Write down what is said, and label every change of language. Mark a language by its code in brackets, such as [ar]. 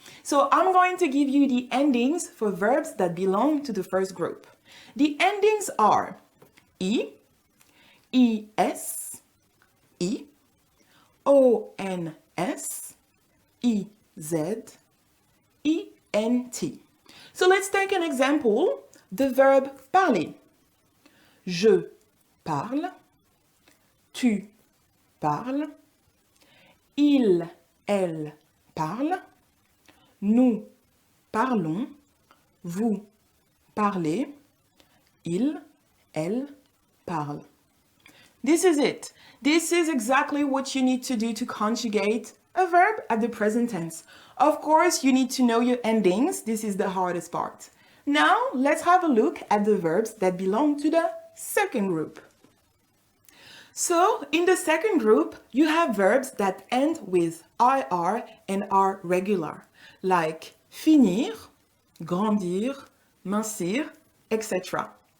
[en] So I'm going to give you the endings for verbs that belong to the first group. The endings are E, ES, E, ONS, EZ, ENT. So let's take an example, the verb parler. [fr] Je parle, tu parles, il, elle parle, nous parlons, vous parlez, il, elle parle. [en] This is it. This is exactly what you need to do to conjugate a verb at the present tense. Of course, you need to know your endings. This is the hardest part. Now, let's have a look at the verbs that belong to the second group. So, in the second group, you have verbs that end with IR and are regular, like finir, grandir, mincir, etc.